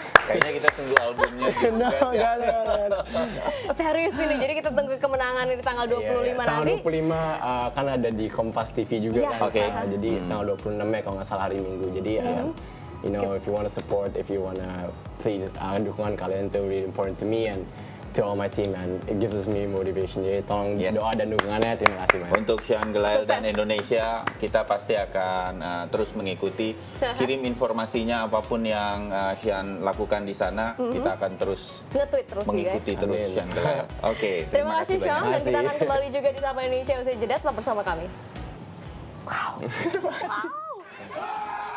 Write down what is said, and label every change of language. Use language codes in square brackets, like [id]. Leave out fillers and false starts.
[id] Kayaknya kita tunggu albumnya juga. Serius ini, jadi kita tunggu kemenangan di tanggal 25 nanti. Tanggal 25 kan ada di Kompas TV juga kan. Jadi tanggal 26 ya kalau nggak salah hari Minggu. Jadi [en] if you wanna support, if you wanna please, [id] dukungan kalian itu [en] really important to me and to all my team, and it gives me motivation. [id] Jadi tolong doa dan dukungannya. Terima kasih banyak. Untuk Sean Glyle dan Indonesia, kita pasti akan terus mengikuti. Kirim informasinya apapun yang Sean lakukan di sana, kita akan terus mengikuti terus Sean Glyle. Oke, terima kasih Sean, dan kita akan kembali juga di Sapa Indonesia usai jeda. Tetap bersama kami. Wow.